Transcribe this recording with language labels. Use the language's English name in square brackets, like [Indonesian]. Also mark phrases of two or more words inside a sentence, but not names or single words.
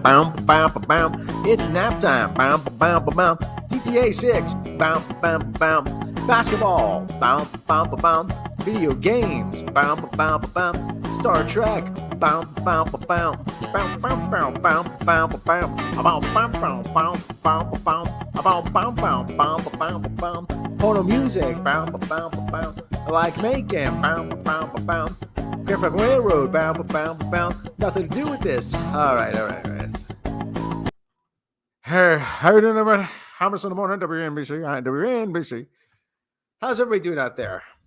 [English] Bam, bam, bam, it's nap time. Bam, bam, bam, GTA 6. Bam, bam, bam, basketball. Bam, bam, bam, video games. Bam, bam, bam, Star Trek. Bam, bam, bam, bam, bam, bam, bam, bam, bam, bam, bam, bam, bam, bam, bam, bam, bam, bam, bam, bam, porno music. Bam, bam, bam, I like making. Bam, bam, bam. Grandpa Railroad, bound. Nothing to do with this. All right. Hey, how you doing, everybody? Hammers in the morning, WNBC. How's everybody doing out there?